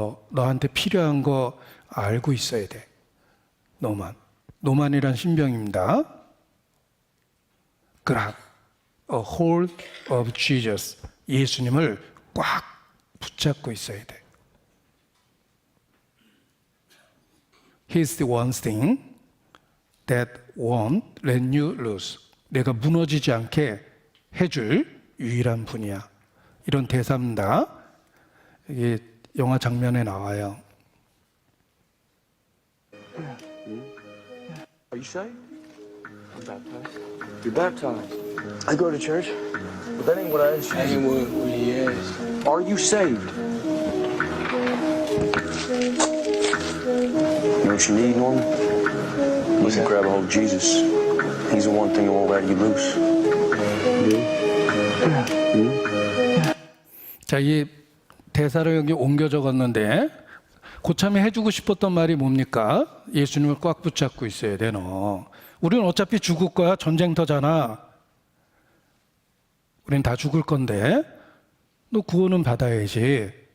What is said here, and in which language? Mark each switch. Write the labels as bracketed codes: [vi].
[ko] 너한테 필요한 거 알고 있어야 돼. 노만이란 신병입니다. [en] Grab a hold of Jesus. [ko] 예수님을 꽉 붙잡고 있어야 돼. [en] He's the one thing that won't let you lose. [ko] 내가 무너지지 않게 해줄 유일한 분이야. 이런 대사입니다. 이게 영화 장면에 나와요. [en] Are you saved? I'm baptized. You're baptized. I go to church, but that ain't what I asked you. That ain't what he asked. Are you saved? You know what you need, Norman? You need to grab a hold of Jesus. He's the one thing that won't let you loose. [ko] 자, 이 대사를 여기 옮겨 적었는데 고참이 해주고 싶었던 말이 뭡니까? 예수님을 꽉 붙잡고 있어야 돼, 너. 우리는 어차피 죽을 거야. 전쟁터잖아. 우린 다 죽을 건데 너 구원은 받아야지.